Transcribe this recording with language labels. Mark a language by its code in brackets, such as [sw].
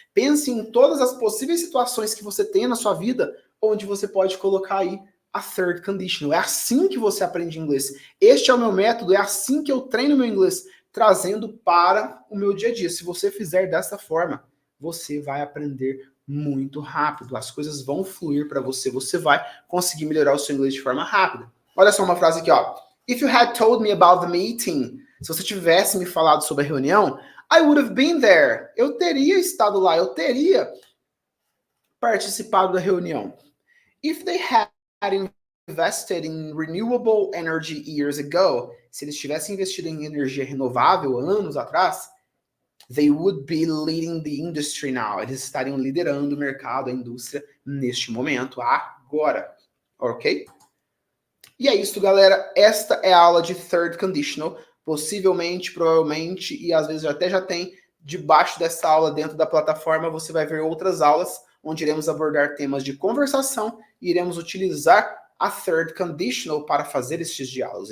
[pt] Pense em todas as possíveis situações que você tem na sua vida onde você pode colocar aí a third conditional. É assim que você aprende inglês. Este é o meu método, é assim que eu treino meu inglês, trazendo para o meu dia a dia. Se você fizer dessa forma, você vai aprender muito rápido. As coisas vão fluir para você, você vai conseguir melhorar o seu inglês de forma rápida. Olha só uma frase aqui, ó. [en] If you had told me about the meeting, [pt] se você tivesse me falado sobre a reunião, [en] I would have been there. [pt] Eu teria estado lá, eu teria participado da reunião. [en] If they had invested in renewable energy years ago, [pt] se eles tivessem investido em energia renovável anos atrás, [en] they would be leading the industry now. [pt] Eles estariam liderando o mercado, a indústria, neste momento, agora. Ok? E é isso, galera. Esta é a aula de Third Conditional. Possivelmente, provavelmente, e às vezes até já tem, debaixo dessa aula, dentro da plataforma, você vai ver outras aulas, onde iremos abordar temas de conversação e iremos utilizar a Third Conditional para fazer estes diálogos.